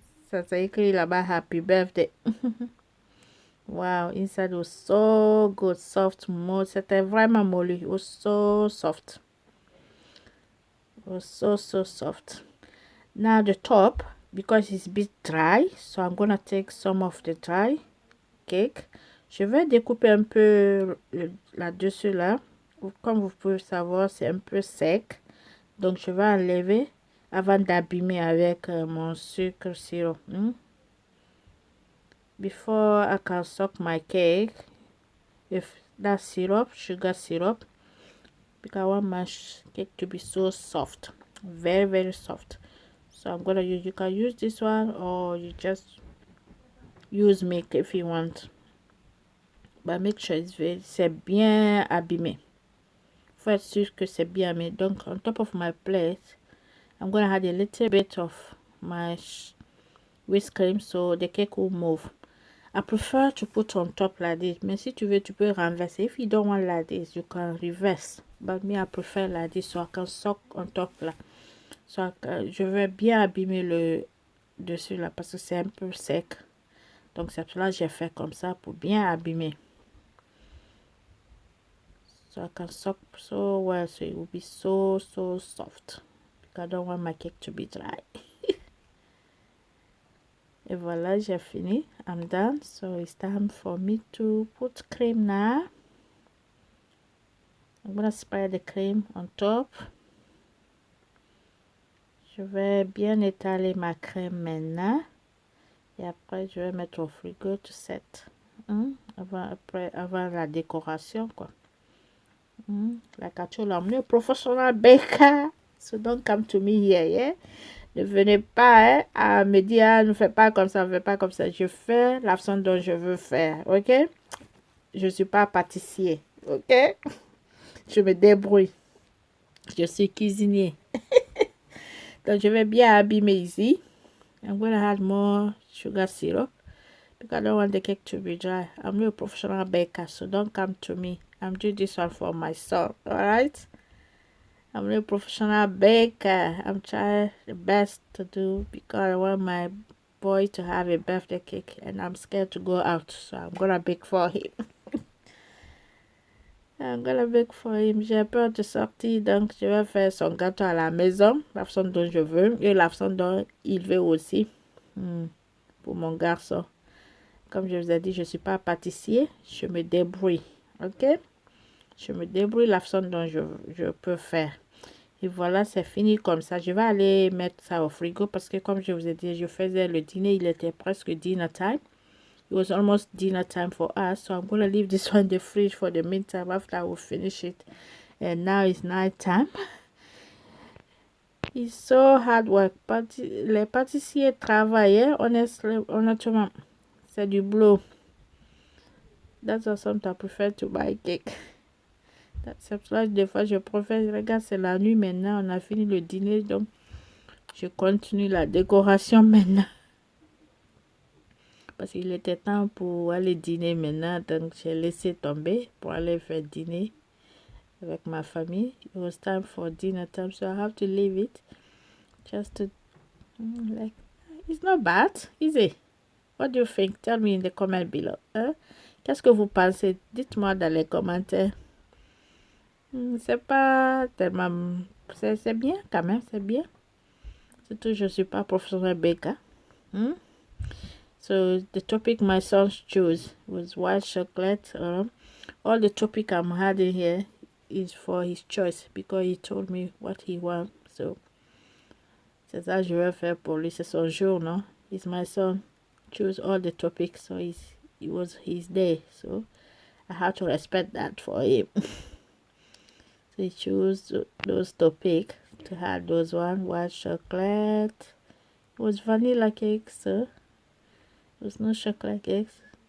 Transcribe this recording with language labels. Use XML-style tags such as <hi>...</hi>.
<fr>Ça c'est écrit là-bas</fr> <en>happy birthday. Wow, inside was so good, soft mold.</en> <fr>C'était vraiment mollu.</fr> <en>It was so soft. It was so soft. Now the top, because it's a bit dry, so I'm gonna take some of the dry cake.</en> <fr>Je vais découper un peu là-dessus là. Comme vous pouvez savoir, c'est un peu sec. Donc je vais enlever avant d'abîmer avec mon sucre sirop.</fr> <en>Before I can soak my cake, if that syrup, sugar syrup, because I want my cake to be so soft, very soft. So I'm gonna use, you can use this one or you just use milk if you want, but make sure</en> <fr>c'est bien abîmé. Faut être sûr que c'est bien abîmé.</fr> <en>Donc on top of my plate, I'm gonna add a little bit of my whisk cream so the cake will move. I prefer to put on top like this,</en> <fr>mais si tu veux, tu peux renverser.</fr> <en>If you don't want like this, you can reverse. But me, I prefer like this, so I can soak on top là.</en> <fr>So je vais bien abîmer le dessus là, parce que c'est un peu sec. Donc c'est pour cela que j'ai fait comme ça, pour bien abîmer.</fr> <en>So I can soak so well, so it will be so soft. Because I don't want my cake to be dry.</en> <fr>Et voilà, j'ai fini.</fr> <en>I'm done. So it's time for me to put cream now. I'm gonna spread the cream on top.</en> <fr>Je vais bien étaler ma crème maintenant. Et après, je vais mettre au frigo</fr> <en>to set.</en> <fr>Avant la décoration, quoi.</fr> <en>Like I told you, I'm a professional baker. So don't come to me here, yeah?</en> <fr>Ne venez pas à me dire, ne fais pas comme ça, ne fais pas comme ça. Je fais la façon dont je veux faire, ok? Je ne suis pas pâtissier, ok? Je me débrouille. Je suis cuisinier. Donc, je vais bien abîmer ici.</fr> <en>I'm going to add more sugar syrup because I don't want the cake to be dry. I'm not a professional baker, so don't come to me. I'm doing this one for my son, alright? I'm not a professional baker. I'm trying the best to do because I want my boy to have a birthday cake and I'm scared to go out. So I'm gonna bake for him. I'm gonna bake for him.</en> <fr>J'ai peur de sortir, donc je vais faire son gâteau à la maison, la façon dont je veux et la façon dont il veut aussi. Pour mon garçon. Comme je vous ai dit, je ne suis pas pâtissier. Je me débrouille. Ok? Je me débrouille la façon dont je peux faire. Et voilà, c'est fini comme ça. Je vais aller mettre ça au frigo parce que comme je vous ai dit, je faisais le dîner. Il était presque</fr> <en>dinner time. It was almost dinner time for us. So I'm going to leave this one in the fridge for the meantime after I will finish it. And now it's night time. It's so hard work.</en> <fr>Les pâtissiers travaillent, honnêtement. C'est du boulot.</fr> <en>That's why sometimes I prefer to buy cake.</en> <fr>C'est pour ça que des fois je préfère, regarde, c'est la nuit maintenant, on a fini le dîner, donc je continue la décoration maintenant. Parce qu'il était temps pour aller dîner maintenant, donc j'ai laissé tomber pour aller faire dîner avec ma famille.</fr> <en>It was time for dinner time, so I have to leave it. Just to, like, it's not bad, is it? What do you think? Tell me in the comment below. Hein?</en> <fr>Qu'est-ce que vous pensez? Dites-moi dans les commentaires. C'est pas tellement... C'est bien quand même, c'est bien. Surtout, je ne suis pas professionnel baker.</fr> <en>So, the topic my son chose was white chocolate. All the topic I'm adding here is for his choice because he told me what he wants.</en> <fr>So, c'est ça que je vais faire pour lui. C'est son jour, non?</fr> <en>It's my son. Choose all the topics, so it was his day. So, I have to respect that for him. So he chose those topics to have those one white chocolate. It was vanilla cake, so it was no chocolate cakes.</en>